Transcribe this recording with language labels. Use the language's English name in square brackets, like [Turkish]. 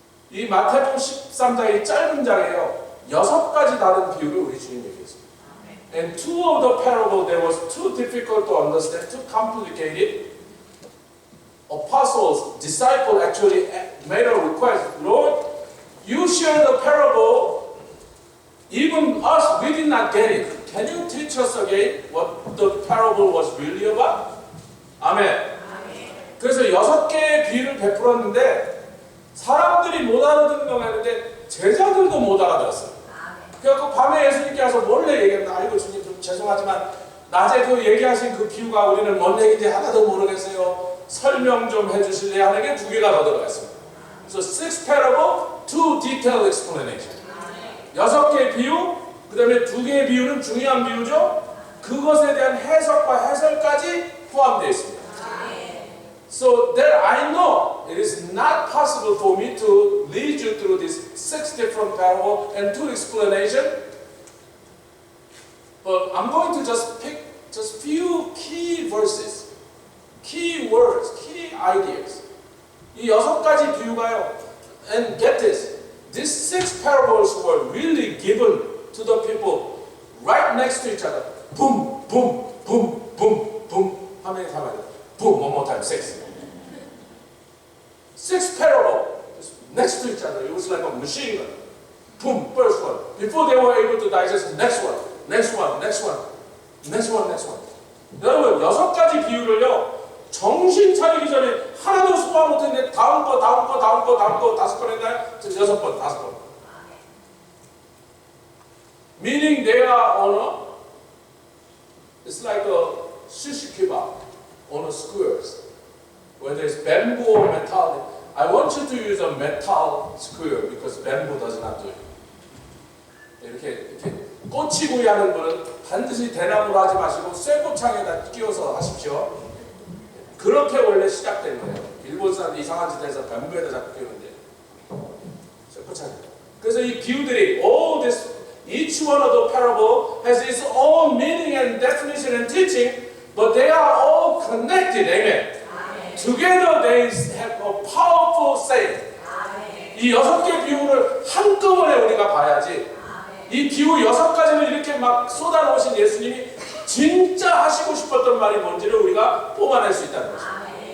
[Korean] 이 마태복음 13장이 짧은 장이에요. 6가지 다른 비유를 우리 주님 얘기했습니다. [English] And 2 of the parables that was too difficult to understand, too complicated. Apostles, disciples actually made a request. Lord, you share the parable. Even us, we did not get it. Can you teach us again what the parable was really about? [Korean] 아멘. 그래서 6개의 비유를 베풀었는데 사람들이 못 알아듣는 거 같은데 제자들도 못 알아들었어요. 그래서 밤에 예수님께 와서 몰래 얘기했나? 아이고 주님 좀 죄송하지만 낮에 그 얘기하신 그 비유가 우리는 뭔 얘기인지 하나도 모르겠어요. 설명 좀 해주실래? 하는 게 2개가 더 들어갔습니다. [English] So 6 parable, 2 detailed explanation. [Korean] 6개의 비유, 그 다음에 2개의 비유는 중요한 비유죠. 그것에 대한 해석과 해설까지 포함되어 있습니다. [English] So that I know it is not possible for me to lead you through these 6 different parables and 2 explanations. But I'm going to just pick just few key verses, key words, key ideas. [Korean] 이 6가지 비유가요. [English] And get this, these 6 parables were really given to the people right next to each other. Boom, boom, boom, boom, boom. How many times? Boom, one more time, 6. 6 parables next to each other. It was like a machine gun. Boom, first one. Before they were able to digest, next one, next one, next one, Next one. [Korean] 여러분 6가지 비유를요. 정신 차리기 전에 하나도 소화 못했는데 다음 거 5번 했나요? 6번, 5번. [English] Meaning they are on a, it's like a shish kebab on a skewers. Whether it's bamboo or metal. I want you to use a metal skewer because bamboo does not do it. [Korean] 이렇게 꼬치구이 하는 거는 반드시 대나무로 하지 마시고 쇠고창에다 끼워서 하십시오. 그렇게 원래 시작된 거예요. 일본 사람들 이상한 짓 해서 뱀부에다 자꾸 끼우는데 쇠고창에. 그래서 이 비유들이 [English] each one of the parable has its own meaning and definition and teaching, but they are all connected. Amen. Together they have a powerful saying. [Korean] 이 6개 비유를 한꺼번에 우리가 봐야지. 이 비유 6가지를 이렇게 막 쏟아놓으신 예수님이 진짜 하시고 싶었던 말이 뭔지를 우리가 뽑아낼 수 있다는 것입니다.